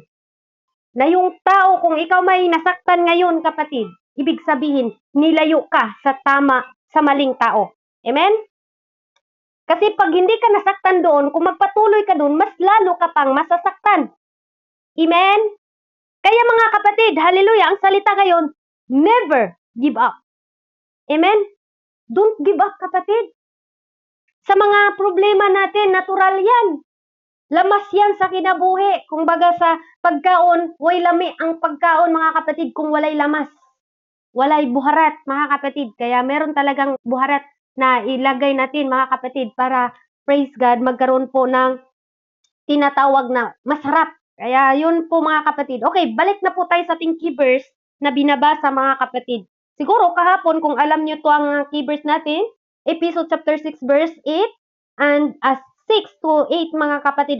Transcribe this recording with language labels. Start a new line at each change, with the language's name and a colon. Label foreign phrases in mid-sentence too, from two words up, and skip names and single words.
Filipino: Na yung tao, kung ikaw may nasaktan ngayon kapatid, ibig sabihin, nilayo ka sa tama, sa maling tao. Amen? Kasi pag hindi ka nasaktan doon, kung magpatuloy ka doon, mas lalo ka pang masasaktan. Amen? Kaya mga kapatid, hallelujah, ang salita ngayon,
English: never give up. Amen? Don't give up,
Filipino: kapatid. Sa mga problema natin, natural yan.
Cebuano: Lamas yan sa kinabuhi. Kung baga sa pagkaon, way lami ang pagkaon, mga kapatid, kung walay lamas. Walay buharat, mga kapatid.
Filipino: Kaya meron talagang buharat na ilagay natin, mga kapatid, para,
English: praise God,
Filipino: magkaroon po ng tinatawag na masarap. Kaya yun po mga kapatid. Okay, balik na po tayo sa ating
English: key verse
Filipino: na binabasa mga kapatid. Siguro kahapon kung alam nyo to ang
English: key verse
Filipino: natin,
English: episode chapter 6 verse 8 and 6 to 8
Filipino: mga kapatid.